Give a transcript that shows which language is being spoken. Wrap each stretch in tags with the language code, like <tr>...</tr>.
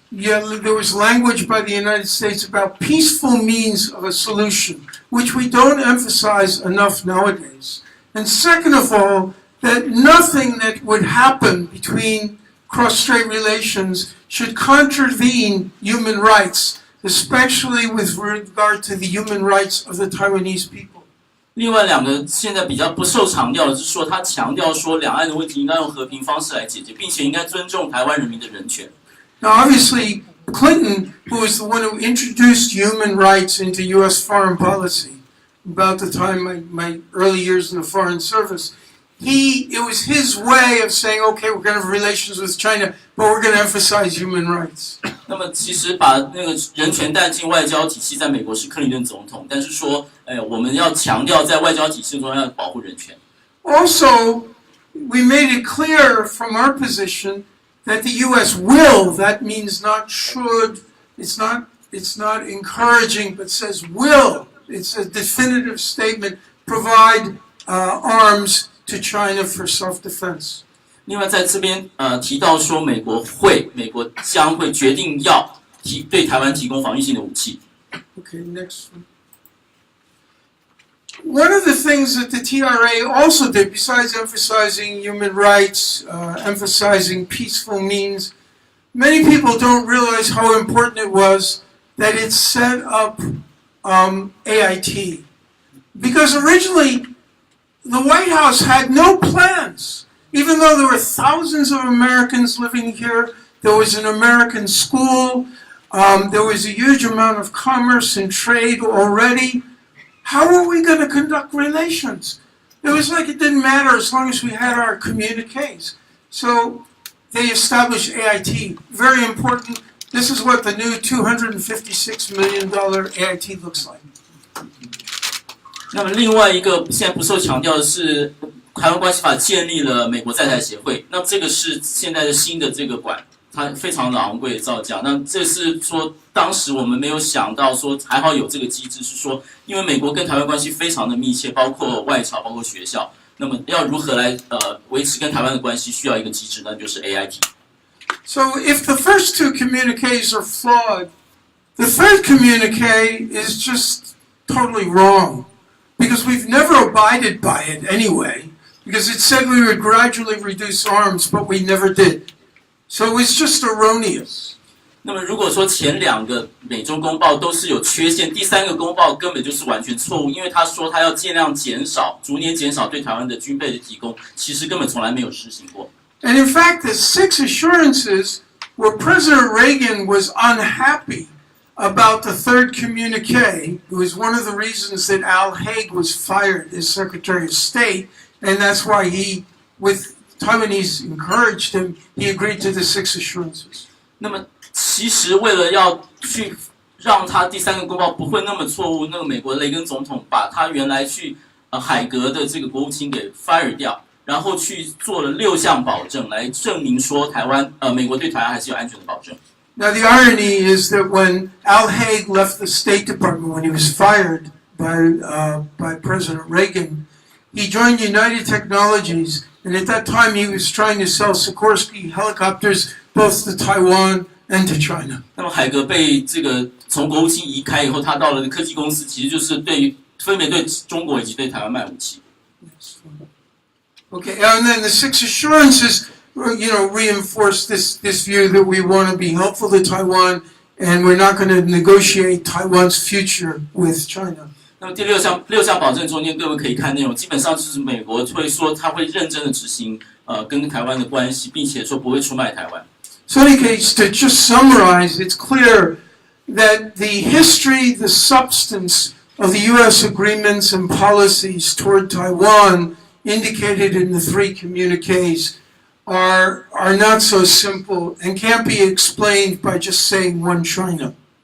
<en>There was language by the United States about peaceful means of a solution, which we don't emphasize enough nowadays. And second of all, that nothing that would happen between cross-strait relations should contravene human rights, especially with regard to the human rights of the Taiwanese people.</en> <zh>另外两个现在比较不受强调的是说，他强调说两岸的问题应该用和平方式来解决，并且应该尊重台湾人民的人权。</zh> <en>Now, obviously, Clinton, who was the one who introduced human rights into U.S. foreign policy, about the time my early years in the Foreign Service, it was his way of saying, okay, we're going to have relations with China, but we're going to emphasize human rights.</en> <zh>那么其实把那个人权带进外交体系，在美国是克林顿总统，但是说，我们要强调在外交体系中要保护人权。</zh> <en>Also, we made it clear from our position that the U.S. will, that means not should, it's not encouraging, but says will. It's a definitive statement, provide arms to China for self-defense.</en> <zh>另外在这边提到说，美国将会决定要对台湾提供防御性的武器。</zh> <en>Okay, next one. One of the things that the TRA also did, besides emphasizing human rights, emphasizing peaceful means, many people don't realize how important it was that it set up AIT. Because originally, the White House had no plans. Even though there were thousands of Americans living here, there was an American school, there was a huge amount of commerce and trade already. How are we going to conduct relations? It was like it didn't matter as long as we had our communiques. So they established AIT, very important. This is what the new $256 million AIT looks like.</en> <zh>那么另外一个现在不受强调的是，台湾关系法建立了美国在台协会，那这个是现在的新的这个馆，它非常的昂贵的造价。那这是说当时我们没有想到说还好有这个机制，是说因为美国跟台湾关系非常的密切，包括外侨，包括学校，那么要如何来维持跟台湾的关系，需要一个机制，那就是 AIT。</zh> <en>So if the first two communiques are flawed, the third communique is just totally wrong. Because we've never abided by it anyway. Because it said we would gradually reduce arms, but we never did. So it was just erroneous.</en> <zh>那么如果说前两个美中公报都是有缺陷，第三个公报根本就是完全错误，因为他说他要尽量减少，逐年减少对台湾的军备的提供，其实根本从来没有实行过。</zh> <en>And in fact, the 6 assurances where President Reagan was unhappy about the third communique, it was one of the reasons that Al Haig was fired as Secretary of State, and that's why he, with Taiwanese encouraged him, he agreed to the 6 assurances.</en> <zh>那么其实为了要去让他第3个公报不会那么错误，那个美国雷根总统把他原来去海格的这个国务卿给 fire 掉，然后去做了6项保证来证明说美国对台湾还是有安全的保证。</zh> <en>Now the irony is that when Al Haig left the State Department when he was fired by President Reagan, he joined United Technologies, and at that time he was trying to sell Sikorsky helicopters both to Taiwan and to China.</en> <zh>那么海格被这个从国务卿移开以后，他到了科技公司，其实就是分别对中国以及对台湾卖武器。</zh> <en>Okay, and then the 6 assurances, reinforce this view that we want to be helpful to Taiwan, and we're not going to negotiate Taiwan's future with China.</en> <zh>那么第6项保证中间，各位可以看内容，基本上就是美国会说他会认真的执行跟台湾的关系，并且说不会出卖台湾。</zh> <en>So in any case, to just summarize, it's clear that the history, the substance of the U.S. agreements and policies toward Taiwan indicated in the 3 communiques are not so simple and can't be explained by just saying one China.</en>